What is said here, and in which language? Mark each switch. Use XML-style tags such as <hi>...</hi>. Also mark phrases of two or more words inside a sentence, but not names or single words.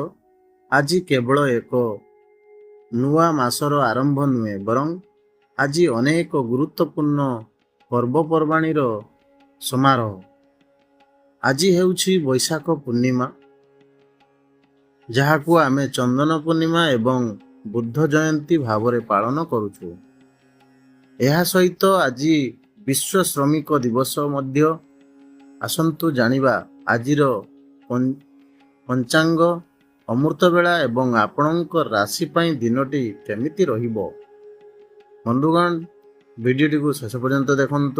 <or>ଆଜି କେବଳ ଏକ ନୂଆ ମାସର ଆରମ୍ଭ ନୁହେଁ ବରଂ ଆଜି ଅନେକ ଗୁରୁତ୍ୱପୂର୍ଣ୍ଣ ପର୍ବପର୍ବାଣୀ ସମାରୋହ। ଆଜି ହେଉଛି ବୈଶାଖ ପୂର୍ଣ୍ଣିମା, ଯାହାକୁ ଆମେ ଚନ୍ଦନ ପୂର୍ଣ୍ଣିମା ଏବଂ ବୁଦ୍ଧ ଜୟନ୍ତୀ ଭାବରେ ପାଳନ କରୁଛୁ। ଏହା ସହିତ ଆଜି ବିଶ୍ୱ ଶ୍ରମିକ ଦିବସ ମଧ୍ୟ। ଆସନ୍ତୁ ଜାଣିବା ଆଜିର ପଞ୍ଚାଙ୍ଗ, ଅମୃତ ବେଳା ଏବଂ ଆପଣଙ୍କ ରାଶି ପାଇଁ ଦିନଟି କେମିତି ରହିବ। ବନ୍ଧୁଗଣ, ଭିଡ଼ିଓଟିକୁ ଶେଷ ପର୍ଯ୍ୟନ୍ତ ଦେଖନ୍ତୁ।</or>